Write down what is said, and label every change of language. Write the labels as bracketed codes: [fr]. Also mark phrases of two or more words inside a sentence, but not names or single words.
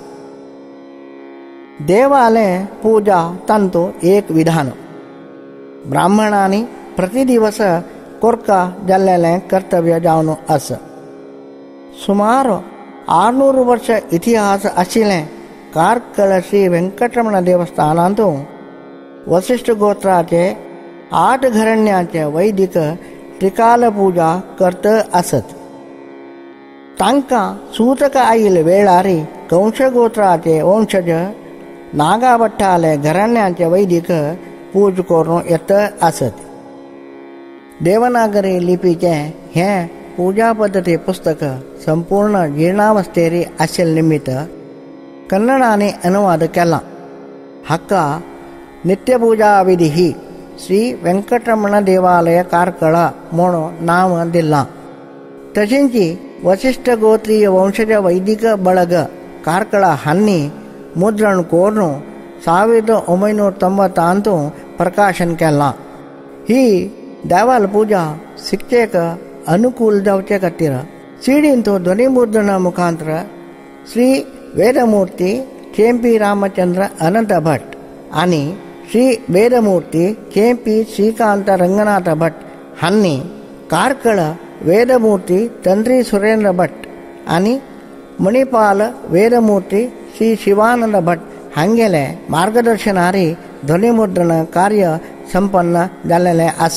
[kok] देवाले पूजा तंतु एक विधान। ब्राह्मणांनी प्रतिदिवस कोर्का जाल्लेले कर्तव्य जावनो अस। सुमार 600 वर्ष इतिहास आशिल्ले कार्कळ श्री वेंकटरमण देवस्थानांतू वसिष्ठ गोत्राचे 8 घराण्यांचे वैदिक त्रिकाल पूजा करत असत। तांकां सूतक आईल वेळारी कंश गोत्राचे वंशज नागाभट्टाले घराण्यांचे वैदिक पूज करून येत असत। देवनागरी लिपीचे हे पूजा पद्धती पुस्तक संपूर्ण जीर्णावस्थेरी आशिल्ले निमित्त कन्नडाने अनुवाद केला। हाका नित्यपूजा विधी ही श्री वेंकटरमण देवालय कार्कळ म्हणून नाव दिला। तशेंची वसिष्ठ गोत्रीय वंशज वैदिक [kn] ಬಳಗ ಕಾರ್ಕಳ [kok] हांनी मुद्रण करून 1990 अंतू प्रकाशन केला। ही देवाल पूजा शिक्षेक अनुकूल जावचे खातीर सीडींतू ध्वनिमुद्रण मुखांतर श्री वेदमूर्ती केंपी रामचंद्र अनंत भट आणि श्री वेदमूर्ती केंपी श्रीकांत रंगनाथ भट हांनी कार्कळ वेदमूर्ती तंत्री सुरेंद्र भट आणि मणिपाल वेदमूर्ती श्री शिवानंद भट हांगेले मार्गदर्शनारी ध्वनिमुद्रण कार्य संपन्न जाल्लेले आस।